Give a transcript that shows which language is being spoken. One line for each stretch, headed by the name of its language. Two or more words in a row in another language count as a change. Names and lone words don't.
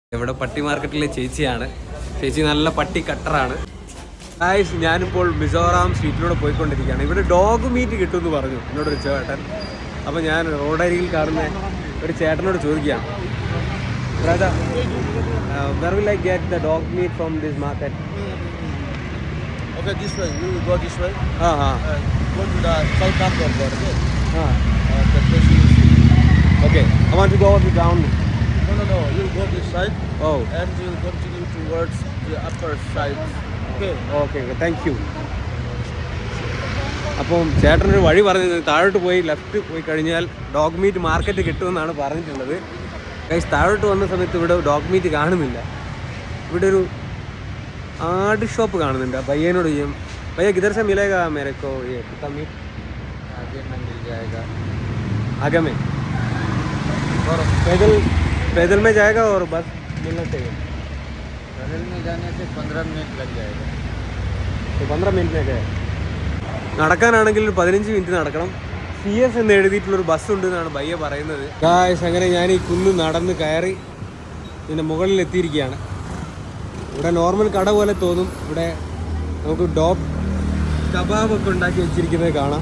Malayalam: ഇവിടെ പട്ടി മാർക്കറ്റിലെ ചേച്ചിയാണ്. ചേച്ചി നല്ല പട്ടി കട്ടറാണ്. ഗായ്സ്, ഞാനിപ്പോൾ മിസോറാം സ്ട്രീറ്റിലൂടെ പോയിക്കൊണ്ടിരിക്കുകയാണ്. ഇവിടെ
English: dog meat
Malayalam: കിട്ടുമെന്ന് പറഞ്ഞു എന്നോടൊരു ചേട്ടൻ. അപ്പോൾ ഞാൻ റോഡരികിൽ കാണുന്ന ഒരു ചേട്ടനോട് ചോദിക്കുകയാണ്, ബ്രദർ,
English: where will I get the dog meat from this market? Okay, this way. You will go this way. Go to the south part of the road. The place you see. Okay, I want to go down. No. You will go this side. Oh. And you will continue towards the upper side. Okay, thank you.
Malayalam: അപ്പം ചേട്ടനൊരു വഴി പറഞ്ഞത് താഴോട്ട് പോയി ലെഫ്റ്റ് പോയി കഴിഞ്ഞാൽ
English: dog meat market
Malayalam: കിട്ടുമെന്നാണ് പറഞ്ഞിട്ടുള്ളത്. ഗൈസ്, താഴോട്ട് വന്ന സമയത്ത് ഇവിടെ
English: dog meat
Malayalam: കാണുന്നില്ല. ഇവിടെ ഒരു ആട് ഷോപ്പ് കാണുന്നുണ്ട്. ഭയ്യനോട് ചെയ്യും,
Hindi: भैया किधर से मिलेगा मेरे को ये कुत्ता मीट? आगे में मिल जाएगा. आगे में और पैदल में जाएगा और बस मिलना चाहिए. पैदल में जाने से 15 मिनट लग जाएगा. तो 15 मिनट में
Malayalam: നടക്കാനാണെങ്കിൽ ഒരു 15 മിനിറ്റ് നടക്കണം. CS എന്ന് എഴുതിയിട്ടുള്ളൊരു ബസ് ഉണ്ട് എന്നാണ് ഭയ്യ പറയുന്നത്. ഗായ്സ്, അങ്ങനെ ഞാൻ ഈ കുന്ന് നടന്ന് കയറി ഇതിൻ്റെ മുകളിൽ എത്തിയിരിക്കുകയാണ്. ഇവിടെ നോർമൽ കട പോലെ തോന്നും. ഇവിടെ നമുക്ക് ഡോഗ് കബാബൊക്കെ ഉണ്ടാക്കി വെച്ചിരിക്കുന്നത് കാണാം.